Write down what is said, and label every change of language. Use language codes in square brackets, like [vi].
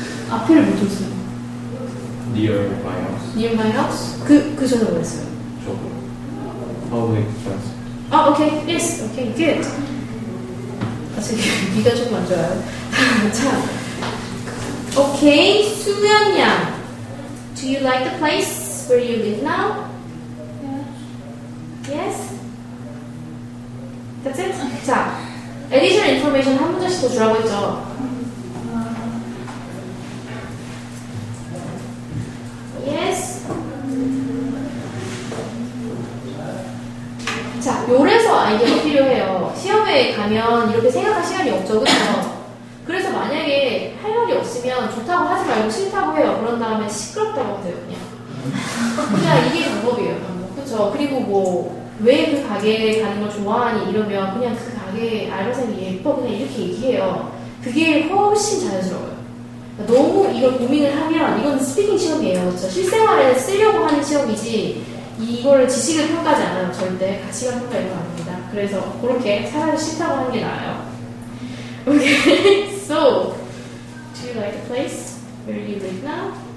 [ko] 앞에를 못 들었어요. [en] Near my house. Near my house? [ko] 그 전에 뭐 했어요? 조금. [en] Public transport. 아, okay, yes, okay, good. [ko] 아직 네가 조금 안 좋아요. 자, okay, 수연 양. [en] Do you like the place where you live now? Yes. That's it. [ko] 자, additional information 한 문제씩 더 주라고 했죠. [en] Yes. [ko] 자, 요래서 아이디어가 필요해요. 시험에 가면 이렇게 생각할 시간이 없죠, 그렇죠? 그래서 만약에 할 말이 없으면 좋다고 하지 말고 싫다고 해요. 그런 다음에 시끄럽다고 하세요, 그냥 이게 방법이에요, 방법. 그렇죠? 그리고 뭐 왜 그 가게에 가는 걸 좋아하니 이러면 그냥 그 가게 알바생이 예뻐 그냥 이렇게 얘기해요. 그게 훨씬 자연스러워요. 너무 이걸 고민을 하면 이건 스피킹 시험이에요, 그렇죠? 실생활에 쓰려고 하는 시험이지 이걸 지식을 평가하지 않아요. 절대 가치관 평가 이런 거 아닙니다. 그래서 그렇게 차라리 싫다고 하는 게 나아요. [en] Okay, so do you like the place where you live now?